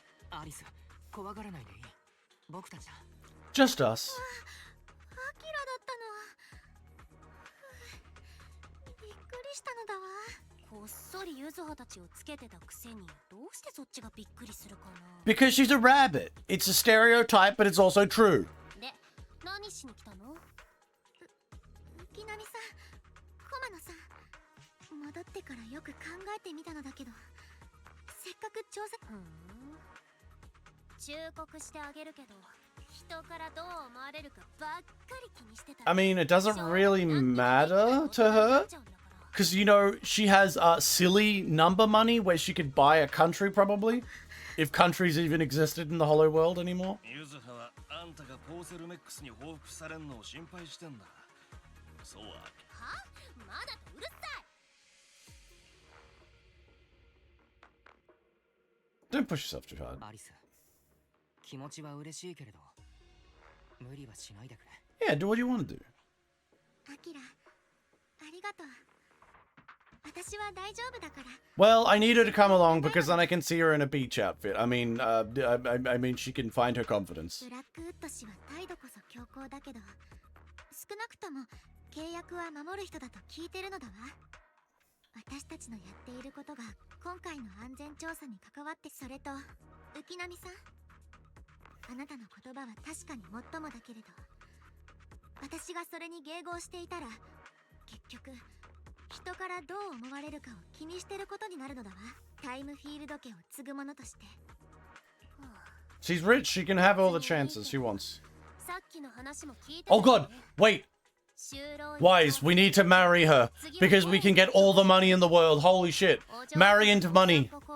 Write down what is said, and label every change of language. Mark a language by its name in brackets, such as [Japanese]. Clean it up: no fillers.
[Japanese] アリス、怖がらないでいい。僕たちだ。 [English] Just us. [Japanese] アキラだったの。びっくりしたのだわ。こっそりユズハたちをつけてたくせに、どうしてそっちがびっくりするかな。 [English] Because she's a rabbit. It's a stereotype, but it's also true. [Japanese] で、何しに来たの？浮波さん、駒野さん。戻ってからよく考えてみたのだけど、せっかく調査。忠告してあげるけど、人からどう思われるかばっかり気にしてた。 [English] I mean, it doesn't really matter to her. Because, you know, she has silly number money where she could buy a country, probably. If countries even existed in the Hollow World anymore. [Japanese] ユズハはあんたがポーセルメックスに報復されんのを心配してんだ。そうは。は？まだとうるさい。 [English] Don't push yourself too hard. [Japanese] アリス、気持ちは嬉しいけれど、無理はしないでくれ。 [English] Yeah, do what you want to do. [Japanese] アキラ、ありがとう。私は大丈夫だから。 [English] Well, I need her to come along because then I can see her in a beach outfit. I mean, I mean, she can find her confidence. [Japanese] ブラックウッド氏は態度こそ強硬だけど、少なくとも契約は守る人だと聞いてるのだわ。私たちのやっていることが今回の安全調査に関わって、それと浮波さん、あなたの言葉は確かにもっともだけれど、私がそれに迎合していたら結局人からどう思われるかを気にしてることになるのだわ。タイムフィールド家を継ぐ者として。 [English] She's rich, she can have all the chances she wants. [Japanese] さっきの話も聞いた。 [English] Oh god, wait! Wise, we need to marry her because we can get all the money in the world. Holy shit. Marry into money.